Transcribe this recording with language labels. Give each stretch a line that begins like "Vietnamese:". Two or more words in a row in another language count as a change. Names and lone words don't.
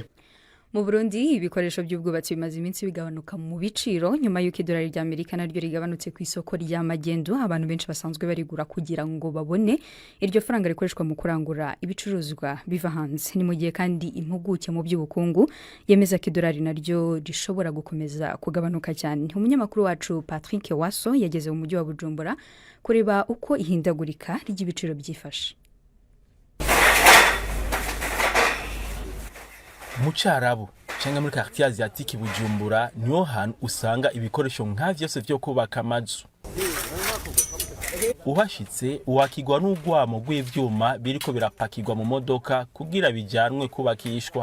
Kinyarwanda: Mu Burundi ibikoresho by'ubwubatsi bimaze iminsi bigabanuka mu biciro nyuma y'uko idolari ry'Amerika naryo rigabanutse ku isoko ry'amagendo. Abantu benshi basanzwe barigura kugira ngo babone iryo faranga rikoreshwa mu kurangura ibicuruzwa biva hanze. Ni mu gihe kandi impuguke mu by'ubukungu yemeza ko idolari naryo rishobora gukomeza kugabanuka cyane. Umunyamakuru wacu Patrick Waso yageze mu mujyi wa Bujumbura kureba uko ihindagurika ry'ibiciro byifashe.
Rundi: Mu Cyarabu cyangwa muri
French: quartier asiatique
Rundi: Bujumbura niho hantu usanga ibikoresho nka vyose byo kubaka amazu. Uhashitse uwakigwa n'ugwamo rw'ivyuma biriko birapakirwa mu modoka kugira bijanwe kubakishwa.